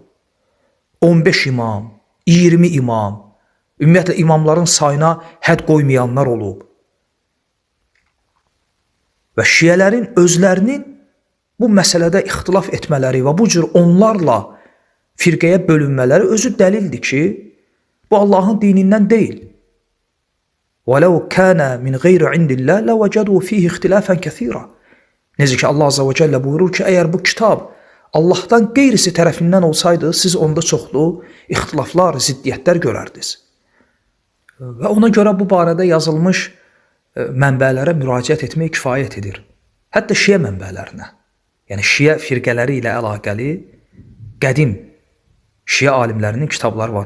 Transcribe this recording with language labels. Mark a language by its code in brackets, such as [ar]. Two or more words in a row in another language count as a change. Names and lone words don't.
[az] 15 imam, 20 imam, ümumiyyətlə imamların sayına hədd qoymayanlar olub. Və şiələrin özlərinin bu məsələdə ixtilaf etmələri və bu cür onlarla firqəyə bölünmələri özü dəlildir ki, bu Allahın dinindən deyil. [ar] وَلَوْ كَانَ مِنْ غَيْرِ عِنْدِ اللّٰهِ لَوَجَدُوا ف۪يهِ اِخْتِلَافًا كَثِيرًا. [az] Necə ki, Allah [ar] عز وجل [az] buyurur ki, əgər bu kitab Allahdan qeyrisi tərəfindən olsaydı, siz onda çoxlu ixtilaflar, ziddiyyətlər görərdiniz. Və ona görə bu barədə yazılmış mənbələrə müraciət etmək kifayət edir. Hətta şiə mənbələrinə, yəni şiə firqələri ilə əlaqəli qədim şiə alimlərinin kitabları var.